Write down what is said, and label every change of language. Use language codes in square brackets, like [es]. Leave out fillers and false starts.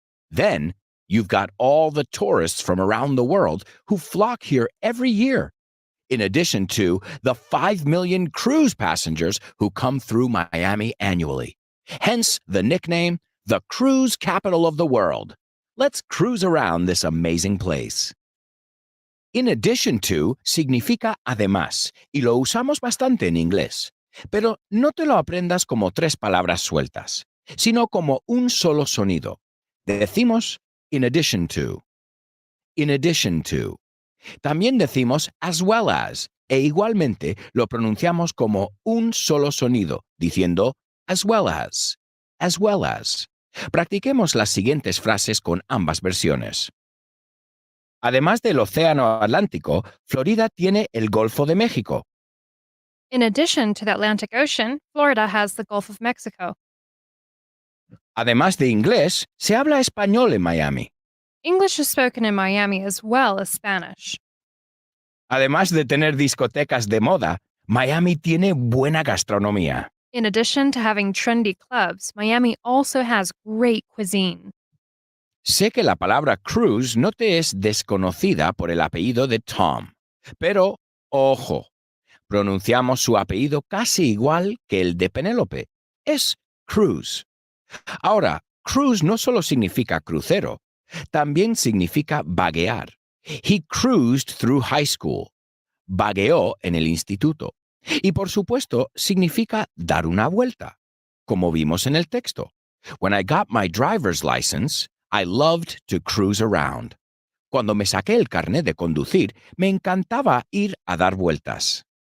[en] Then you've got all the tourists from around the world who flock here every year, in addition to the 5 million cruise passengers who come through Miami annually. Hence the nickname, the cruise capital of the world. Let's cruise around this amazing place. [es] In addition to significa además, y lo usamos bastante en inglés. Pero no te lo aprendas como 3 palabras sueltas, sino como un solo sonido. [en] Decimos in addition to. In addition to. [es] También decimos as well as, e igualmente lo pronunciamos como un solo sonido, diciendo as well as, as well as. Practiquemos las siguientes frases con ambas versiones. Además del Océano Atlántico, Florida tiene el Golfo de México. [en] In addition to the Atlantic Ocean, Florida has the Gulf of Mexico. [es] Además de inglés, se habla español en Miami. [en] English is spoken in Miami as well as Spanish. [es] Además de tener discotecas de moda, Miami tiene buena gastronomía. [en] In addition to having trendy clubs, Miami also has great cuisine. [es] Sé que la palabra cruise no te es desconocida por el apellido de Tom, pero, ojo, pronunciamos su apellido casi igual que el de Penélope. Es Cruz. Ahora, cruise no solo significa crucero, también significa vaguear. [en] He cruised through high school. [es] Vagueó en el instituto. Y por supuesto, significa dar una vuelta, como vimos en el texto. [en] When I got my driver's license, I loved to cruise around. [es] Cuando me saqué el carnet de conducir, me encantaba ir a dar vueltas.